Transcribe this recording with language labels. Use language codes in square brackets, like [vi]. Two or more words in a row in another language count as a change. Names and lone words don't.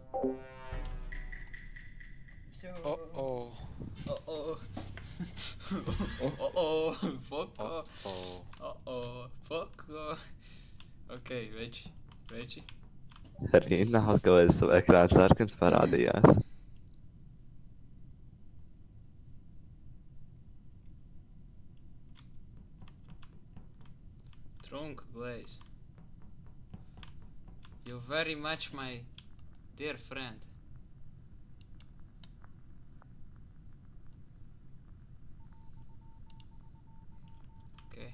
[en] Uh-oh. Fuck off. [lv] Ok, veči. Rīna atkal aiz savu ekrānu sarkans parādījās. [en] Trunk Glaze. You're very much my dear friend. Okay.